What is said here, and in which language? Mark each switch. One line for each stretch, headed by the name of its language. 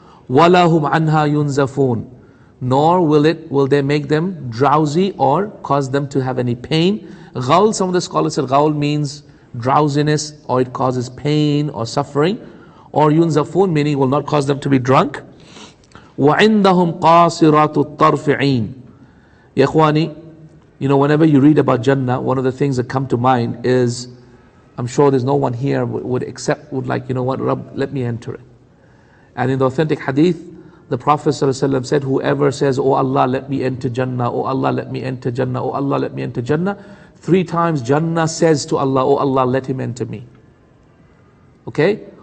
Arabic: Wala hum anha yunzafun,
English: nor will they make them drowsy or cause them to have any pain. Ghawl, some of the scholars said ghawl means drowsiness, or it causes pain or suffering. Or yunzafun, meaning it will not cause them to be drunk.
Arabic: وَعِنْدَهُمْ قَاصِرَاتُ الطَّرْفِ عِينٌ.
English: Ya Ikhwani, you know, whenever you read about Jannah, one of the things that come to mind is, I'm sure there's no one here would like, you know what, Rabb, let me enter it. And in the authentic hadith, the Prophet ﷺ said, whoever says, oh Allah, let me enter Jannah, oh Allah, let me enter Jannah, oh Allah, let me enter Jannah, 3 times Jannah says to Allah, oh Allah, let him enter me. Okay?